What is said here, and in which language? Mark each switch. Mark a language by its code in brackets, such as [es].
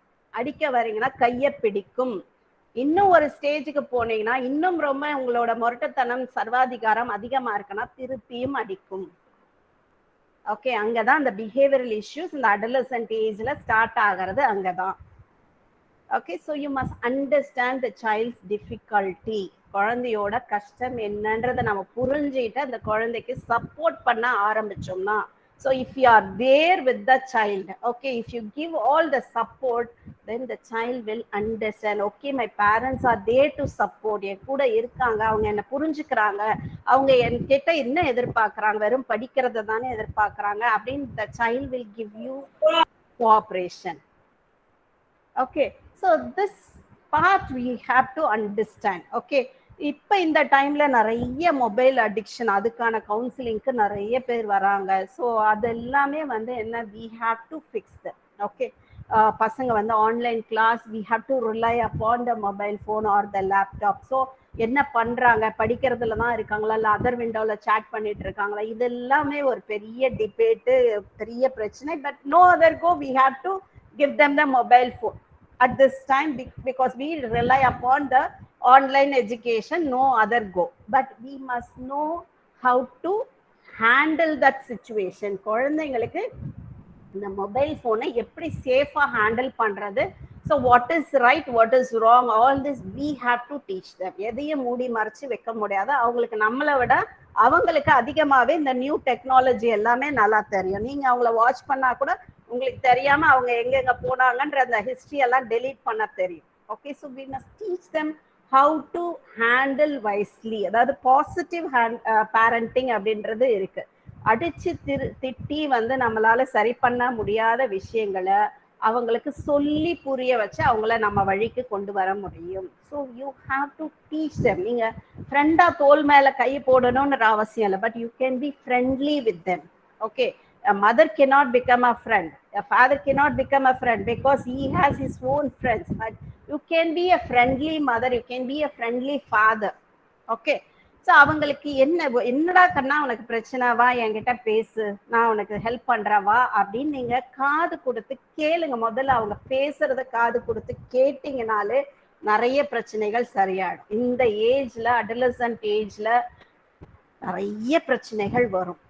[ta] அடிக்க வரீங்கன்னா கைய பிடிக்கும். இன்னும் ஒரு ஸ்டேஜுக்கு போனீங்கன்னா இன்னும் ரொம்ப உங்களோட முரட்டுத்தனம் சர்வாதிகாரம் அதிகமா இருக்குன்னா திருப்பியும் அடிக்கும். ஓகே, அங்கதான் அந்த பிஹேவியரல் இஷ்யூஸ் இந்த அடலசன்ட் ஏஜ்ல ஸ்டார்ட் ஆகிறது அங்கதான். [en] Okay, so you must understand the child's difficulty. [ta] குழந்தையோட கஷ்டம் என்னன்றதை நம்ம புரிஞ்சுட்டு அந்த குழந்தைக்கு சப்போர்ட் பண்ண ஆரம்பிச்சோம்னா, [en] so if you are there with the child, okay, if you give all the support, then the child will understand. Okay, my parents are there to support, [ta] என் கூட இருக்காங்க, அவங்க என்ன புரிஞ்சுக்கிறாங்க, அவங்க என்கிட்ட என்ன எதிர்பார்க்கறாங்க, வெறும் படிக்கிறத தானே எதிர்பார்க்கறாங்க அப்படின்னு [en] the child will give you cooperation. Okay, so this part we have to understand. [ta] Okay, இப்போ இந்த டைம்ல நிறைய மொபைல் அடிக்ஷன், அதுக்கான கவுன்சிலிங்க்கு நிறைய பேர் வராங்க. [en] so [ta] அது எல்லாமே வந்து என்ன, [en] we have to fix that. Okay, [ta] பசங்க வந்து [en] Online class, we have to rely upon the mobile phone or the laptop. [ta] So என்ன பண்றாங்க, படிக்கிறதுல தான் இருக்காங்களா இல்லை அதர் விண்டோல சேட் பண்ணிட்டு இருக்காங்களா, இது எல்லாமே ஒரு பெரிய டிபேட்டு, பெரிய பிரச்சனை. [en] But no other go, we have to give them the mobile phone at this time because we rely upon the online education, no other go. But we must know how to handle that situation. [ta] குழந்தைங்களுக்கு இந்த mobile போனை எப்படி சேஃபா handle பண்றது, [en] so what is right, what is wrong, all this we have to teach them. [ta] எதையும் மூடி மறைச்சு வைக்க முடியாது. அவங்களுக்கு நம்மளை விட அவங்களுக்கு அதிகமாவே இந்த நியூ டெக்னாலஜி எல்லாமே நல்லா தெரியும். நீங்க அவங்கள வாட்ச் பண்ணா கூட உங்களுக்கு தெரியாம அவங்க எங்கெங்க போனாங்கன்ற அந்த ஹிஸ்டரி எல்லாம் டெலீட் பண்ண தெரியும். [en] Okay, so we must teach them how to handle wisely. [ta] அதாவது பாசிட்டிவ் பேரண்டிங் அப்படின்றது இருக்கு. அடிச்சு திட்டி வந்து நம்மளால சரி பண்ண முடியாத விஷயங்களை அவங்களுக்கு சொல்லி புரிய வச்சு அவங்கள நம்ம வழிக்கு கொண்டு வர முடியும். [en] So you have to teach them. [ta] நீங்க ஃப்ரெண்டா தோல் மேல கை போடணும்ன்ற அவசியம் இல்லை, [en] But you can be friendly with them. Okay, a mother cannot become a friend. A father cannot become a friend because he has his own friends, but you can be a friendly mother, you can be a friendly father. [ta] Okay, so அவங்களுக்கு என்னடா கண்ணா உனக்கு பிரச்சனை, வா என்கிட்ட பேசு, நான் உனக்கு help பண்றேன் வா அப்படின்னு நீங்க காது கொடுத்து கேளுங்க. முதல்ல அவங்க பேசுறத காது கொடுத்து கேட்டீங்கனாலே நிறைய பிரச்சனைகள் சரியாயிடும். இந்த ஏஜ்ல, அடலசன்ட் ஏஜ்ல நிறைய பிரச்சனைகள் வரும்.